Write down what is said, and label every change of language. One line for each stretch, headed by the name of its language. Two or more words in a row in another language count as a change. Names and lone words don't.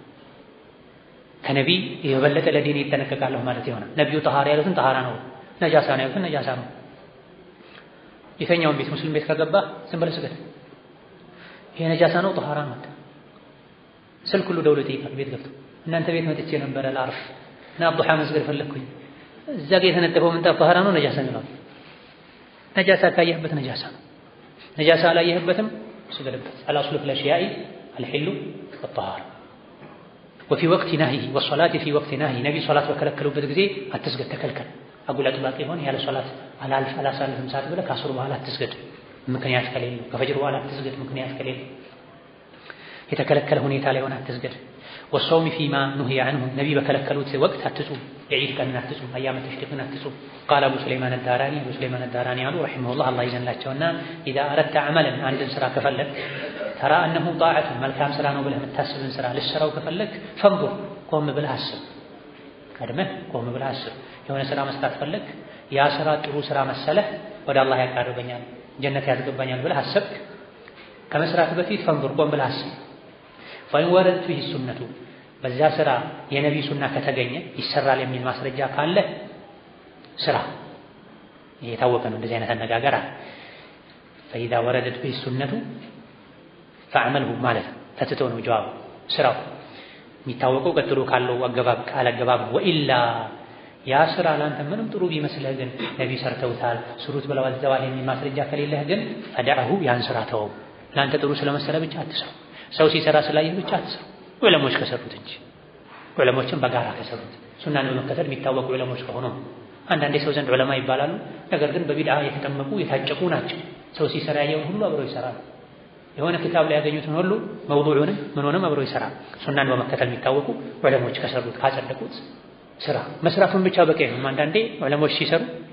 Amharic: ከነብይ የበለጠ ለዲን ይጠነቀቃለሁ ማለት ይሆናል። ነብዩ طهارة ያሉትን طهارة ነው፣ ነጃሳ ነው ያሉትን ነጃሳ ነው። የትኛውም ቤት ሙስሊም ቤት ከገባ ዝም ብለህ ስገድ። ይሄ ነጃሳ ነው طهارة ነው። ስልክ ሁሉ ደውሎ ይጠይቃል ቤት ገብቶ እናንተ ቤት መጥቼ ነበር ላርፍ እና አብዱሃ መስገድ ፈለኩኝ እዛ ጋር የተነጠፈው ምንጣፍ طهارة ነው ነጃሳ ነው። ነጃሳ ካየህበት ነጃሳ ነው። ነጃሳ አላየህበትም ስገድበት።
Arabic: الأصل في الأشياء الحل والطهارة وفي وقت نهيه والصلاه في وقت نهي
Amharic: ነብዩ ሶላት በከለከሉበት ጊዜ አትስገድ፣ ተከልከል። አጉል አጥባቂ ሆነ ያለ ሶላት አላሳልፍም ሰዓት ብለህ ከአስር በኋላ አትስገድ ምክንያት ከሌለው፣ ከፈጅር በኋላ አትስገድ ምክንያት ከሌለው፣ የተከለከለ ሁኔታ ላይ ሆነ አትስገድ።
Arabic: والصوم فيما نهي عنه
Amharic: ነብዩ በከለከሉት ወቅት አትጹም፣ የዒድ ቀን አትጹም፣
Arabic: أيام التشريق
Amharic: አትጹም።
Arabic: قال ابو سليمان
Amharic: الداراني አሉ ረሂመሁላህ አላህ ይዘንላቸውና
Arabic: اذا اردت عملا
Amharic: አንድን ስራ ከፈለክ ተራ
Arabic: انه طاعه
Amharic: መልካም ስራ ነው ብለህ የምታስብን ስራ ልትሰራው ከፈለክ ፈንظር ቆም ብለህ አስብ። ቀድመህ ቆም ብለህ አስብ። የሆነ ስራ መስራት ፈለክ፣ ያ ስራ ጥሩ ስራ መሰለህ፣ ወደ አላህ ያቃርበኛል ጀነት ያስገባኛል ብለህ አሰብክ፣ ከመስራት በፊት ፈንظር ቆም ብለህ አስብ።
Arabic: فإن وردت فيه السنة
Amharic: በዛ ስራ የነብዩ ሱና ከተገኘ ይሰራል የሚል ማስረጃ ካለ ስራ የታወቀ ነው። እንደዚህ አይነት አነጋገር አለ።
Arabic: فإذا وردت فيه السنة فعمله
Amharic: ማለት ተትቶ ነው ጀዋብ ስራው የሚታወቀው ቀጥሎ ካለው አገባብ ቃል አገባብ ነው። ወኢላ ያ ስራ ላንተ ምንም ጥሩ ቢመስልህ ግን ነብዩ ሰርተውታል ስሩት ብለው አዘዋል የሚል ማስረጃ ከሌለህ ግን ፈደዐሁ ያን ስራ ተወው። ላንተ ጥሩ ስለመሰለ ብቻ አትሰራው። ሰው ሲሰራ ስላየህ ብቻ አትሰራው። ዑለሞች ከሰሩት እንጂ ዑለሞችን በጋራ ከሰሩት ሱናን በመከተል የሚታወቁ ዑለሞች ከሆኑ አንዳንዴ ሰው ዘንድ ዑለማ ይባላሉ፣ ነገር ግን በቢድዓ የተጠመቁ የታጨቁ ናቸው። ሰው ሲሰራ ያየውን ሁሉ አብረው ይሰራሉ። የሆነ ክታብ ላይ ያገኙትን ሁሉ መውዱዑንም ምንሆንም አብረው ይሰራሉ። ሱናን በመከተል የሚታወቁ ዑለሞች ከሰሩት ካጸደቁት ስራ መስራቱን ብቻ በቂ ነው። አንዳንዴ ዑለሞች ሲሰሩ